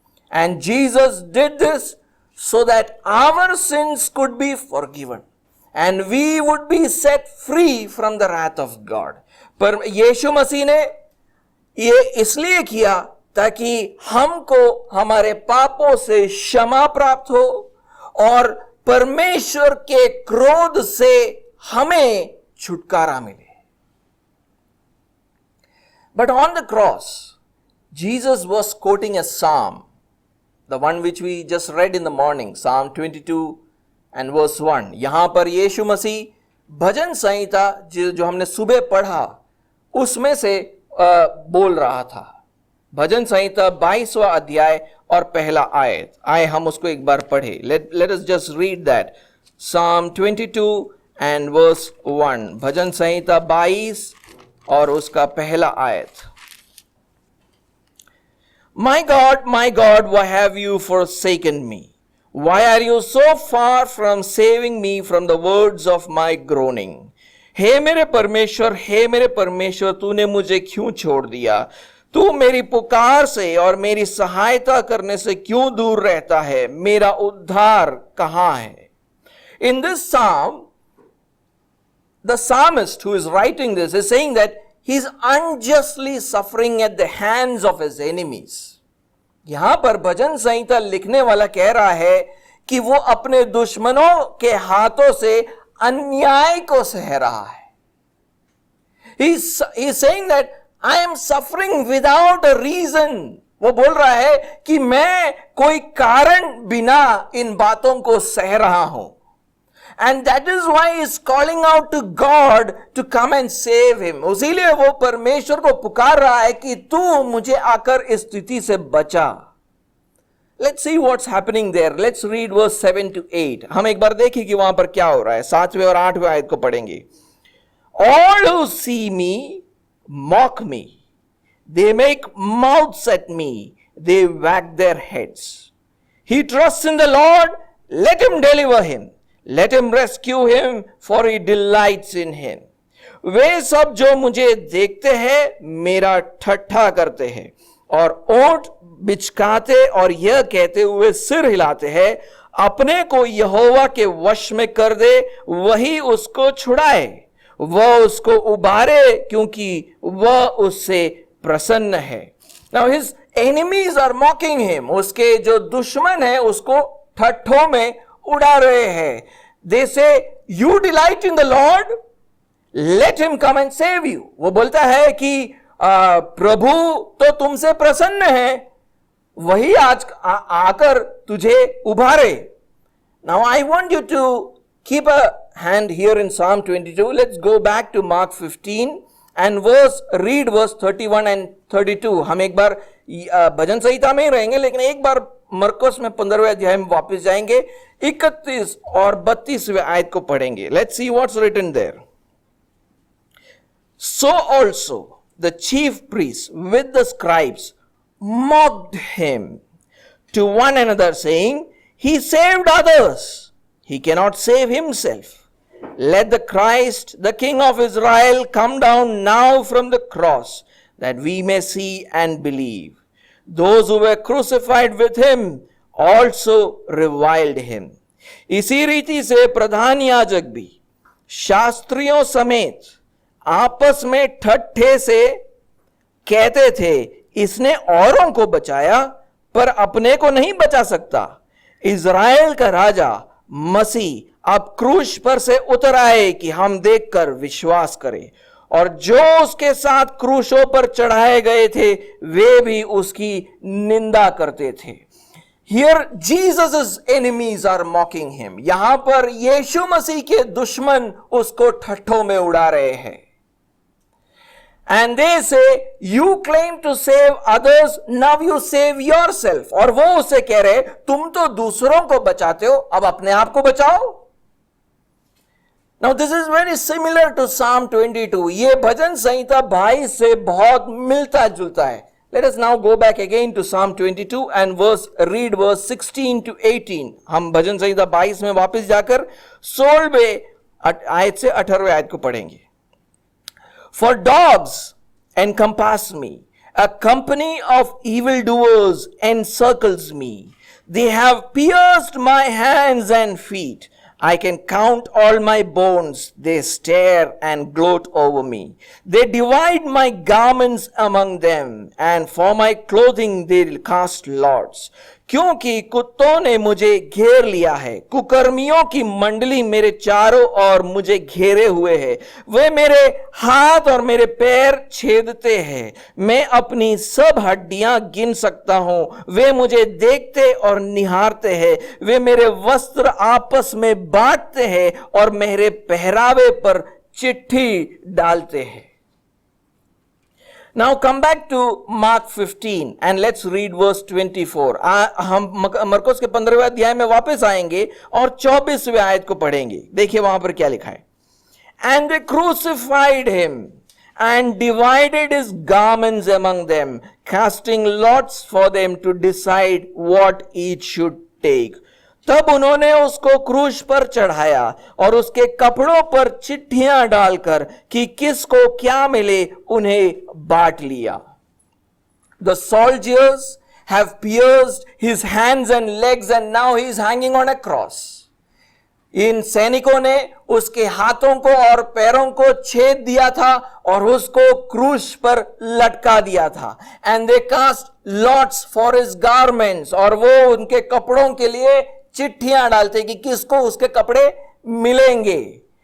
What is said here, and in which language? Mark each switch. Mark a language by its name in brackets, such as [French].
[English] And Jesus did this so that our sins could be forgiven and we would be set free from the wrath of God. [Hindi] पर यीशु मसीह ने ये इसलिए किया ताकि हमको हमारे पापों से क्षमा प्राप्त हो और परमेश्वर के क्रोध से हमें छुटकारा मिले. [English] But on the cross, Jesus was quoting a psalm, the one which we just read in the morning, Psalm 22 and verse 1. [Hindi] यहाँ पर यीशु मसीह भजन संहिता जो हमने सुबह पढ़ा उसमें से बोल रहा था. भजन संहिता 22वां अध्याय और पहला आयत. आए हम उसको एक बार पढ़े. [English] Let us just read that. Psalm 22 and verse 1. [Hindi] भजन संहिता 22 और उसका पहला आयत. [English] My God, why have you forsaken me? Why are you so far from saving me from the words of my groaning? [Hindi] हे मेरे परमेश्वर, तूने मुझे क्यों छोड़ दिया? तू मेरी पुकार से और मेरी सहायता करने से क्यों दूर रहता है? मेरा उद्धार कहाँ है? [English] In this psalm, the psalmist who is writing this is saying that he is unjustly suffering at the hands of his enemies. [Hindi] यहां पर भजन संहिता लिखने वाला कह रहा है कि वो अपने दुश्मनों के हाथों से अन्याय को सह रहा है. [English] He is saying that I am suffering without a reason. [Hindi] वो बोल रहा है कि मैं कोई कारण बिना इन बातों को सह रहा हूं. [English] And that is why he is calling out to God to come and save him. [Hindi] उसीलिए वो परमेश्वर को पुकार रहा है कि तू मुझे आकर इस स्थिति से बचा. [English] Let's see what's happening there. Let's read verse 7 to 8. [Hindi] हम एक बार देखें कि वहां पर क्या हो रहा है. 7वें और 8वें आयत को पढ़ेंगे. [English] All who see me mock me. They make mouths at me. They wag their heads. He trusts in the Lord. Let him deliver him. Let him rescue him, for he delights in him. [Hindi] वे सब जो मुझे देखते हैं मेरा ठट्ठा करते हैं और ओंठ बिचकाते और यह कहते हुए सिर हिलाते हैं, अपने को यहोवा के वश में कर दे, वही उसको छुड़ाए. वह उसको उबारे क्योंकि वह उससे प्रसन्न है. [English] Now his enemies are mocking him. [Hindi] उसके जो दुश्मन है उसको ठट्ठों में उड़ा रहे हैं. [English] They say, you delight in the Lord, let him come and save you. [Hindi] वो बोलता है कि प्रभु तो तुमसे प्रसन्न है, वही आज आकर तुझे उभारे. [English] Now I want you to keep a hand here in Psalm 22. Let's go back to Mark 15 and read verse 31 and 32. [Hindi] हम एक बार भजन संहिता में ही रहेंगे, लेकिन एक बार मरकुस में 15वें अध्याय में वापस जाएंगे. 31 और 32वें आयत को पढ़ेंगे. [English] Let's see what's written there. So also the chief priests with the scribes mocked him to one another, saying, he saved others, he cannot save himself. Let the Christ, the King of Israel, come down now from the cross, that we may see and believe. Those who were crucified with him also reviled him. [Hindi] इसी रीति से प्रधान याजक भी शास्त्रियों समेत आपस में ठट्ठे से कहते थे, इसने औरों को बचाया पर अपने को नहीं बचा सकता. इज़राइल का राजा मसीह अब क्रूस पर से उतर आए कि हम देखकर विश्वास करें. और जो उसके साथ क्रूसों पर चढ़ाए गए थे वे भी उसकी निंदा करते थे. [English] Here Jesus' enemies are mocking him. [Hindi] यहां पर यीशु मसीह के दुश्मन उसको ठट्ठों में उड़ा रहे हैं. [English] And they say, you claim to save others, now you save yourself. [Hindi] और वो उससे कह रहे, तुम तो दूसरों को बचाते हो, अब अपने आप को बचाओ. [English] Now this is very similar to Psalm 22. [Hindi] ये भजन संहिता 22 से बहुत मिलता जुलता है. [English] Let us now go back again to Psalm 22 and read verse 16 to 18. [Hindi] हम भजन संहिता 22 में वापस जाकर 16वें आयत से 18वें आयत को पढ़ेंगे. [English] For dogs encompass me, a company of evildoers encircles me. They have pierced my hands and feet. I can count all my bones. They stare and gloat over me. They divide my garments among them, and for my clothing they cast lots. [Hindi] क्योंकि कुत्तों ने मुझे घेर लिया है, कुकर्मियों की मंडली मेरे चारों ओर मुझे घेरे हुए है। वे मेरे हाथ और मेरे पैर छेदते हैं, मैं अपनी सब हड्डियां गिन सकता हूं। वे मुझे देखते और निहारते हैं, वे मेरे वस्त्र आपस में बांटते हैं और मेरे पहरावे पर चिट्ठी डालते हैं। [English] Now come back to Mark 15 and let's read verse 24. [Hindi] हम मरकुस के 15वें अध्याय में वापस आएंगे और 24वें आयत को पढ़ेंगे। देखिए वहां पर क्या लिखा है। [English] And they crucified him and divided his garments among them, casting lots for them to decide what each should take. [Hindi] तब उन्होंने उसको क्रूस पर चढ़ाया और उसके कपड़ों पर चिट्ठियां डालकर कि किसको क्या मिले उन्हें बांट लिया। [English] The soldiers have pierced his hands and legs and now he is hanging on a cross. [Hindi] इन सैनिकों ने उसके हाथों को और पैरों को छेद दिया था और उसको क्रूस पर लटका दिया था। [English] And they cast lots for his garments, [Hindi] और वो उनके कपड़ों के लिए चिट्ठियां डालते कि किसको उसके कपड़े मिलेंगे।